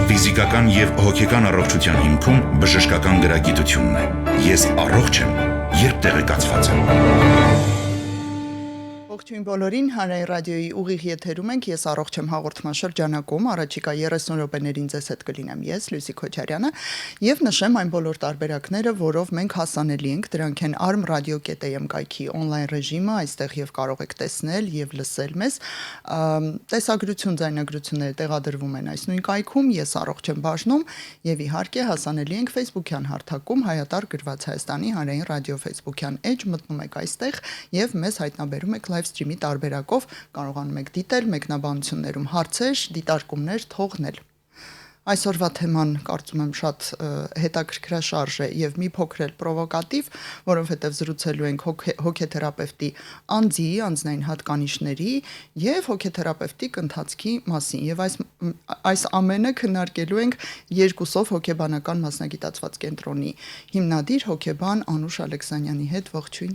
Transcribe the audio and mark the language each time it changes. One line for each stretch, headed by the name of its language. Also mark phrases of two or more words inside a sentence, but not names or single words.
Armenian: ֆիզիկական եւ հոգեկան առողջության հիմքում բժշկական գրագիտությունն է։ Ես առողջ եմ, երբ տեղեկացված եմ։ Ողջույն բոլորին, Հանրային ռադիոյի ուղիղ եթերում ենք, ես առողջ եմ հաղորդման շրջանակում, առաջիկա 30 րոպեներին ձեզ հետ կլինեմ ես, Լուսիկ Քոչարյանը, եւ նշեմ այն բոլոր տարբերակները, որով մենք հասանելի ենք, դրանք են arm.radio.am կայքի on-line ռեժիմը, այստեղ եւ կարող եք տեսնել եւ լսել մեզ, տեսագրություն, ձայնագրությունները տեղադրվում են այս նույն կայքում, ես առողջ եմ բաժնում եւ իհարկե հասանելի ենք Facebook-յան հարթակում Հայատար գրված Հայաստանի Հանրային ռադիո Facebook-յան էջ, մտնում եք այստեղ եւ մեզ հայտնաբերում եք
English: live stream-
Armenian: ի տարբերակով, կարողանում եք դիտել, մեկնաբանություններում հարցեր, դիտարկումներ թողնել։ Այսօրվա թեման կարծում եմ շատ հետաքրքրաշարժ է եւ մի փոքր էլ պրովոկատիվ, որովհետեւ զրուցելու ենք հոգեթերապևտի անձի, անձնային հատկանիշների եւ հոգեթերապևտիկ ընթացքի մասին եւ այս ամենը քննարկելու ենք երկուսով հոգեբանական մասնագիտացված կենտրոնի հիմնադիր հոգեբան Անուշ Ալեքսանյանի հետ։ Ողջույն